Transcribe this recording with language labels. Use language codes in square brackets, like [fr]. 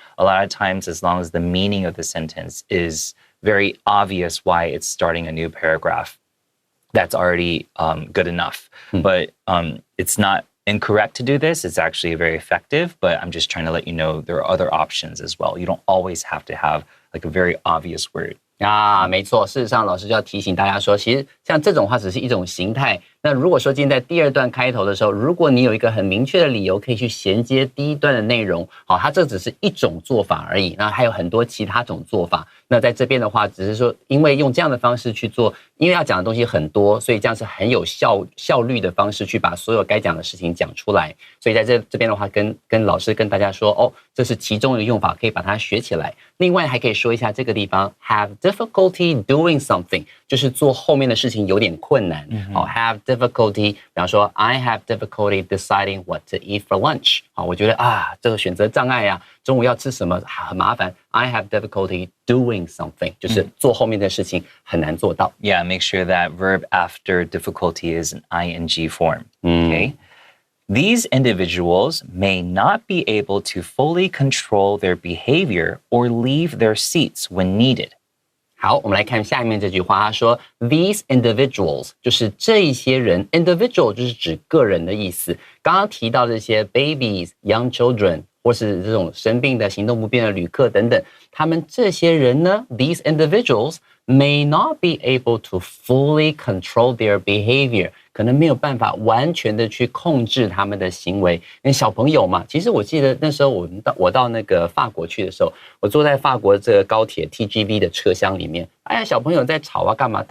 [en] A lot of times, as long as the meaning of the sentence is very obvious why it's starting a new paragraph, that's already good enough. But it's not incorrect to do this. It's actually very effective, but I'm just trying to let you know there are other options as well. You don't always have to have like a very obvious word. [zh] 没错。事实上，老师就要提醒大家说，其实像这种话只是一种形态。那如果说今天在第二段开头的时候，如果你有一个很明确的理由可以去衔接第一段的内容，它这只是一种做法而已。那还有很多其他种做法。那在这边的话，只是说，因为用这样的方式去做，因为要讲的东西很多，所以这样是很有效率的方式去把所有该讲的事情讲出来。所以在这边的话，跟老师跟大家说，这是其中一个用法，可以把它学起来。另外还可以说一下这个地方 [en] have difficulty doing something， [zh] 就是做后面的事情有点困难。 [en] have difficulty， [zh] 比方说 [en] I have difficulty deciding what to eat for lunch。 [zh] 我觉得这个选择障碍啊，中午要吃什么很麻烦。 [en] I have difficulty doing something， [zh] 就是做后面的事情很难做到。 [en] Yeah, make sure that verb after difficulty is an ing form. Okay. These individuals may not be able to fully control their behavior or leave their seats when needed. [zh] 好，我们来看下面这句话，他说 [en] These individuals [zh] 就是这一些人 ，individual 就是指个人的意思。刚刚提到这些 [en] babies、young children， [zh] 或是这种生病的、行动不便的旅客等等，他们这些人呢 ， [en] these individuals may not be able to fully control their behavior， [zh] 可能没有办法完全的去控制他们的行为。因为小朋友嘛，其实我记得那时候我到那个法国去的时候，我坐在法国这个高铁 TGV 的车厢里面，小朋友在吵啊干嘛？